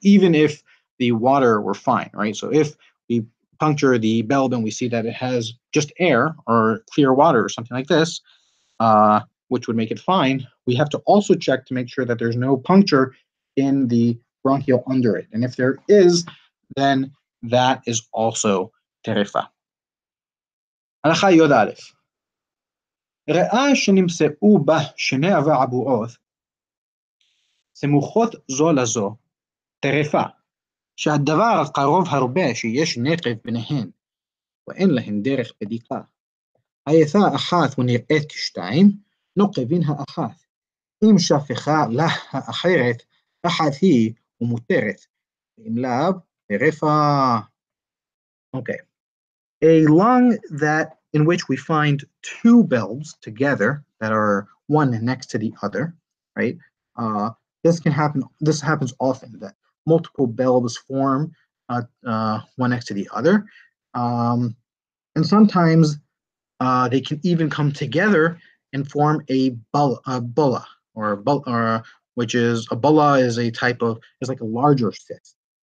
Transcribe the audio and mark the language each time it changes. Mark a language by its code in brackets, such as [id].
[en] Even if the water were fine, right? So if we puncture the bulb and we see that it has just air or clear water or something like this, which would make it fine, we have to also check to make sure that there's no puncture in the bronchiole under it. And if there is, then that is also terefa. [he] הלכה י"א ריאה שנמצאו בה שני אבעבועות סמוכות זו לזו, טרפה, שהדבר קרוב הרבה שיש נקב ביניהן, ואין להן דרך בדיקה. היתה אחת ונראית כשתיים, נוקבין האחת. אם שפכה לה האחרת, אחת היא ומותרת. אם לאו, טרפה. Okay. [en] A lung in which we find two bulbs together that are one next to the other, right? This can happen. This happens often that multiple bulbs form one next to the other, and sometimes they can even come together and form a bulla, which is a bulla is a type of is like a larger cyst.